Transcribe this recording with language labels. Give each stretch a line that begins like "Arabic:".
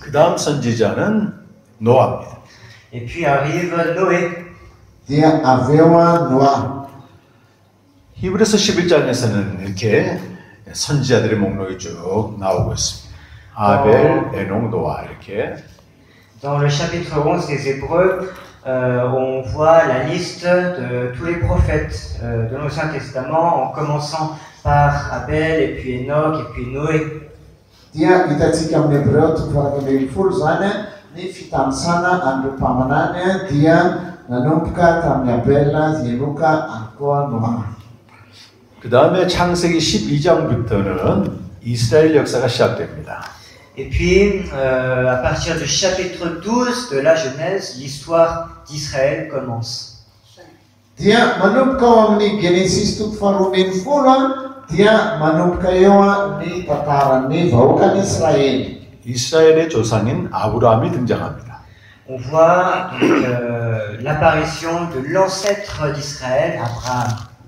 Korean: 그 다음 선지자는 노아입니다.
French: Et puis arrive Noé.
Malagasy: Dia avy eo Noa.
Korean: 히브리서 11장에서는 이렇게 선지자들의 목록이 쭉 나오고 있습니다. 아벨, 에녹, 노아 이렇게.
French: Dans le chapitre 11 des Hébreux, on voit la liste de tous les prophètes de l'Ancien Testament, en commençant par Abel, et puis Enoch, et puis Noé.
Malagasy: Dia hitantsika amin'ny Hebreo toko farakambin'ny folo zany ny fitantana an'ireo mpamanany dia nanomboka tamin'ny Abela, Enoka, ary koa Noa.
Korean: 그 다음에 창세기 12장부터는 이스라엘 역사가 시작됩니다.
French: Et puis, à partir du chapitre 12 de la Genèse, l'histoire d'Israël commence.
Malagasy: Dia manomboka ao amin'ny Genesis toko faharoambin'ny folo dia manomboka eo ny tantaran'ny vahoakan'i Israely.
Korean: 이스라엘의 조상인 아브라함이 등장합니다.
French: On voit donc, l'apparition de l'ancêtre d'Israël, Abraham.